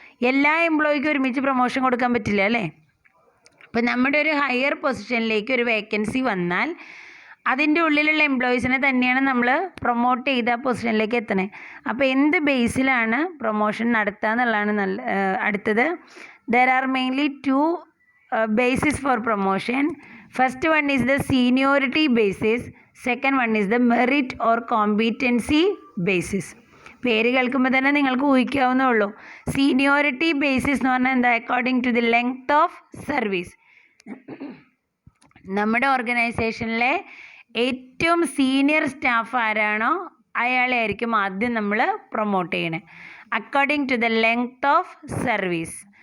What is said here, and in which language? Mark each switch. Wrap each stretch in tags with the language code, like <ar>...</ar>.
<ml>എല്ലാ എംപ്ലോയിക്കും ഒരുമിച്ച് പ്രൊമോഷൻ കൊടുക്കാൻ പറ്റില്ല, അല്ലേ? അപ്പം നമ്മുടെ ഒരു ഹയർ പൊസിഷനിലേക്ക് ഒരു വേക്കൻസി വന്നാൽ അതിൻ്റെ ഉള്ളിലുള്ള എംപ്ലോയീസിനെ തന്നെയാണ് നമ്മൾ പ്രൊമോട്ട് ചെയ്ത് ആ പൊസിഷനിലേക്ക് എത്തണേ. അപ്പോൾ എന്ത് ബേസിലാണ് പ്രൊമോഷൻ നടത്തുക എന്നുള്ളതാണ് അടുത്തത്.</ml> <en>There are mainly two basis for promotion. First one is the seniority basis. Second one is the merit or competency basis.</en> <ml>പേര് കേൾക്കുമ്പോൾ തന്നെ നിങ്ങൾക്ക് ഊഹിക്കാവുന്നേ ഉള്ളൂ. സീനിയോറിറ്റി ബേസിസ് എന്ന് പറഞ്ഞാൽ എന്താ?</ml> <en>According to the length of service.</en> <ml>നമ്മുടെ ഓർഗനൈസേഷനിലെ ഏറ്റവും സീനിയർ സ്റ്റാഫ് ആരാണോ അയാളെ ആയിരിക്കും ആദ്യം നമ്മൾ പ്രൊമോട്ട് ചെയ്യണേ,</ml> <en>According to the length of service.</en>